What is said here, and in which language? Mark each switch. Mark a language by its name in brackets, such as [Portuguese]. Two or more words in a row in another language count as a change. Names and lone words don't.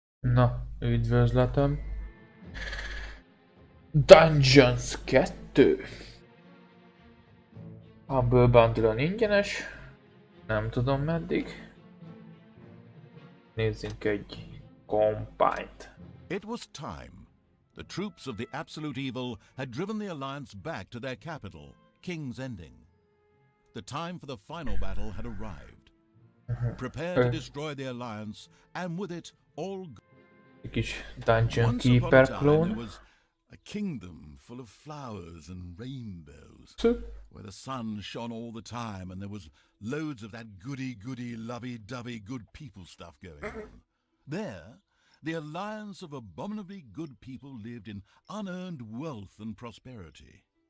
[Hungarian] Na, üdvözletem. Dungeons 2. Humble Bundle-on ingyenes. Nem tudom meddig. Nézzünk egy kampányt. [English] It was time. The troops of the Absolute Evil had driven the Alliance back to their capital, King's Ending. The time for the final battle had arrived. Prepare to destroy the Alliance, and with it all... [Hungarian] Egy kis Dungeon [English] Once upon a Keeper time, [Hungarian] klón. [English] there was a kingdom full of flowers and rainbows, where the sun shone all the time, and there was loads of that goody-goody, lovey-dovey good people stuff going on. There, the alliance of abominably good people lived in unearned wealth and prosperity.